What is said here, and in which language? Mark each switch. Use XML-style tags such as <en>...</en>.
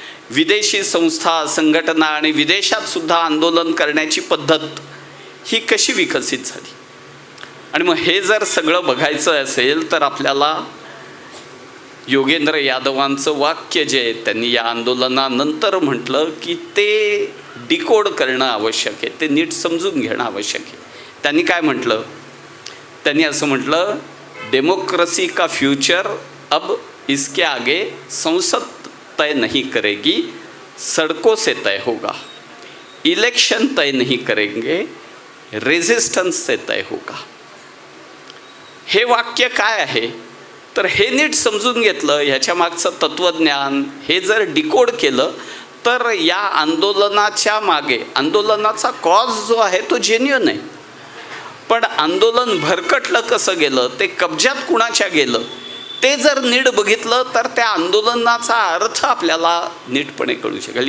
<mr>विदेशी संस्था, संघटना आणि विदेशातसुद्धा आंदोलन करण्याची पद्धत ही कशी विकसित झाली. आणि मग हे जर सगळं बघायचं असेल तर आपल्याला योगेंद्र यादवांचं वाक्य जे आहे, त्यांनी या आंदोलनानंतर म्हटलं की ते डिकोड करणं आवश्यक आहे, ते नीट समजून घेणं आवश्यक आहे. त्यांनी काय म्हटलं? त्यांनी असं म्हटलं,</mr> <hi>डेमोक्रेसी का फ्यूचर अब इसके आगे संसद तय नहीं करेगी, सड़कों से तय होगा, इलेक्शन तय नहीं करेंगे, रेजिस्टन्स से तय होगा.</hi> <mr>हे वाक्य काय आहे तर हे नीट समजून घेतलं, ह्याच्या मागचं तत्त्वज्ञान हे जर डिकोड केलं तर या आंदोलनाच्या मागे, आंदोलनाचा कॉज जो आहे तो जेन्युइन आहे, पण आंदोलन भरकटलं कसं गेलं, ते कब्जात कुणाच्या गेलं, ते जर नीट बघितलं तर त्या आंदोलनाचा अर्थ आपल्याला नीटपणे कळू शकेल.</mr>